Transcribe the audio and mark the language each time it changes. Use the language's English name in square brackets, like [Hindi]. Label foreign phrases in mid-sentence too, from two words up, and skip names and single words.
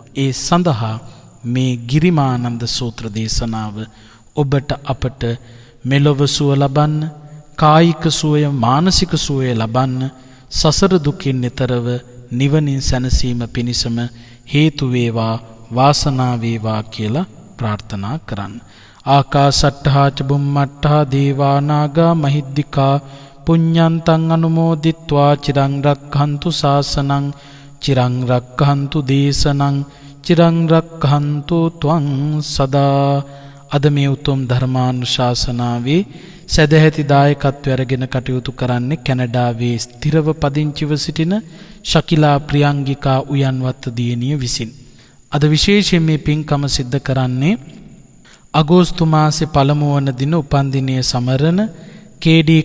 [Sinhala] ඒ සඳහා මේ ගිරිමානන්ද සූත්‍ර දේශනාව ඔබට අපට මෙලොව සුව ලබන්න, කායික සුවය, මානසික සුවය ලබන්න, සසර දුකින් එතරව නිවනින් සැනසීම පිණිසම හේතු වේවා, වාසනාව වේවා කියලා ප්‍රාර්ථනා කරන්න. [Pali] ආකාසට්ඨා ච බුම්මට්ඨා දේවා නාග මහිද්దికා පුඤ්ඤන්තං අනුමෝදිත්වා චිරං රක්ඛන්තු ශාසනං චිරං රක්ඛන්තු දේශනං චිරං රක්ඛන්තු ත්වං සදා. [Sinhala] අද මේ උතුම් ධර්මානුශාසනාවේ සදැහැති දායකත්වය අරගෙන කටයුතු කරන්නේ කැනඩාවේ ස්ථිරව පදිංචිව සිටින ශකිලා ප්‍රියංගිකා උයන්වත්ත දියණිය විසින්. අද විශේෂයෙන් මේ පින්කම සිද්ධ කරන්නේ අගෝස්තු මාසේ පළමු වන දින උපන්දිනය සමරන කේ.ඩී.